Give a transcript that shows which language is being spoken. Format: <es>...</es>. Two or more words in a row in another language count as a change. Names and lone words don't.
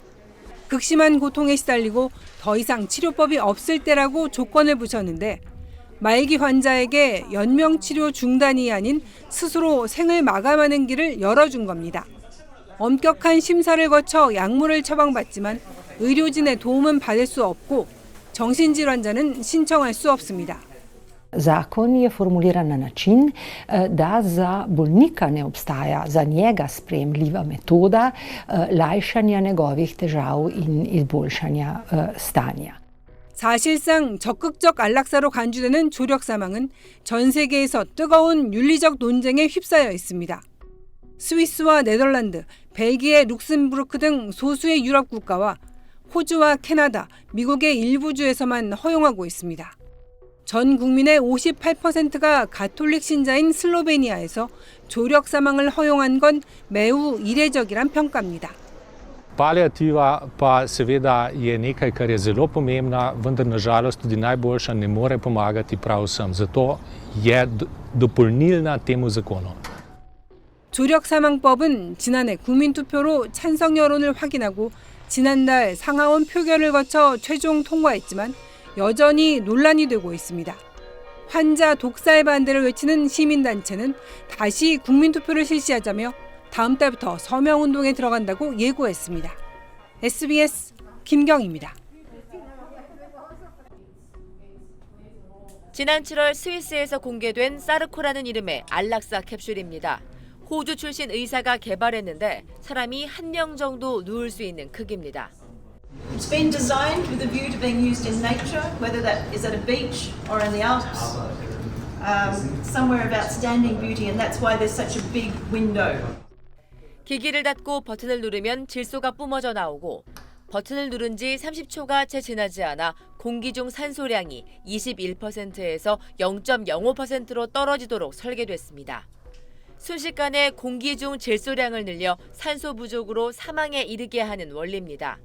<ko>극심한 고통에 시달리고 더 이상 치료법이 없을 때라고 조건을 붙였는데 말기 환자에게 연명치료 중단이 아닌 스스로 생을 마감하는 길을 열어준 겁니다. 엄격한 심사를 거쳐 약물을 처방받지만 의료진의 도움은 받을 수 없고 정신질환자는 신청할 수 없습니다.</ko> <sl>Zakon je formuliran na način, da za bolnika ne obstaja za njega sprejemljiva metoda lajšanja njegovih težav in izboljšanja stanja.</sl> <ko>사실상 적극적 안락사로 간주되는 조력 사망은 전 세계에서 뜨거운 윤리적 논쟁에 휩싸여 있습니다. 스위스와 네덜란드, 벨기에, 룩셈부르크 등 소수의 유럽 국가와 호주와 캐나다, 미국의 일부 주에서만 허용하고 있습니다. 전 국민의 58%가 가톨릭 신자인 슬로베니아에서 조력 사망을 허용한 건 매우 이례적이란 평가입니다.</ko> <sl>Paliativa pa seveda je nekaj, kar je zelo pomembna, vendar na žalost tudi najboljša ne more pomagati prav vsem. Zato je dopolnilna temu zakonu.</sl> <ko>조력 사망법은 지난해 국민투표로 찬성 여론을 확인하고 지난달 상하원 표결을 거쳐 최종 통과했지만 여전히 논란이 되고 있습니다. 환자 독살 반대를 외치는 시민단체는 다시 국민투표를 실시하자며 다음 달부터 서명운동에 들어간다고 예고했습니다. SBS 김경입니다. 지난 7월 스위스에서 공개된 사르코라는 이름의 안락사 캡슐입니다. 호주 출신 의사가 개발했는데 사람이 1명 정도 누울 수 있는 크기입니다.</ko> <en>It's been designed with a view to being used in nature, whether that is at a beach or in the Alps, somewhere of outstanding beauty, and that's why there's such a big window.</en> <ko>기기를 닫고 버튼을 누르면 질소가 뿜어져 나오고 버튼을 누른 지 30초가 채 지나지 않아 공기 중 산소량이 21%에서 0.05%로 떨어지도록 설계됐습니다. 순식간에 공기 중 질소량을 늘려 산소 부족으로 사망에 이르게 하는 원리입니다.</ko>